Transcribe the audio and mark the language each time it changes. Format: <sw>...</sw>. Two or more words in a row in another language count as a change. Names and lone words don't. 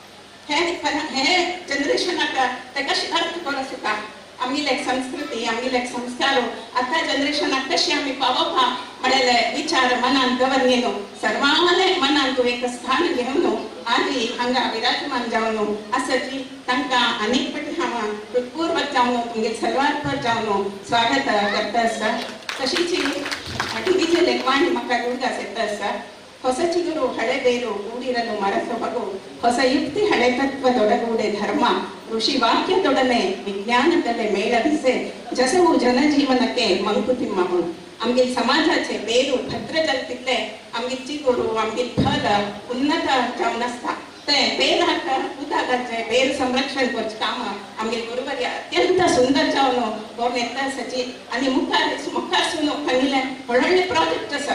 <kok>हे जनरेशनाक ते कशी अर्थ करूं सुद्दां आमगेले एक संस्कृती आमगेले एक संस्कार आता जनरेशनाक कशी आमी पावोवपा म्हळ्यारे विचार मनान दवरून घेवन सर्वांले मनान तूं एक स्थान घेवन आदी हांगा विराजमान जावन आसची. तांकां अनेक फावटी हांव हृदयपूर्वक जावन तुमगे सर्वांपर जावन स्वागत करता आसा. तशीच टीव्हीचे लेखवाणी म्हाका दुर्गा येता आसा.</kok> <kn>ಹೊಸ ಚಿಗುರು ಹಳೆ ಬೇರು ಕೂಡಿರಲು ಮರಸೊಬಗು ಹೊಸ ಯುಕ್ತಿ ಹಳೆ ತತ್ವ ದೊಡಗೂಡೆ ಧರ್ಮ ಋಷಿ ವಾಕ್ಯದೊಡನೆ ವಿಜ್ಞಾನದಲ್ಲೇ ಮೇಳವಿಸೆ ಜಸವು ಜನಜೀವನಕ್ಕೆ ಮಂಕುತಿಮ್ಮವು.</kn> <kok>आमगे समाजाचे बेरू भद्र जाल्ले आमगे चिगुरू आमगे फल उन्नत जावन आसता. ते बेराक उदक घालचे बेर संरक्षण करचे काम आमगे गुरुवर्य अत्यंत सुंदर जावन करून येता आसाची. आनी मुखारसून सांगिल्ले व्हडले प्रोजेक्ट आसा.</kok>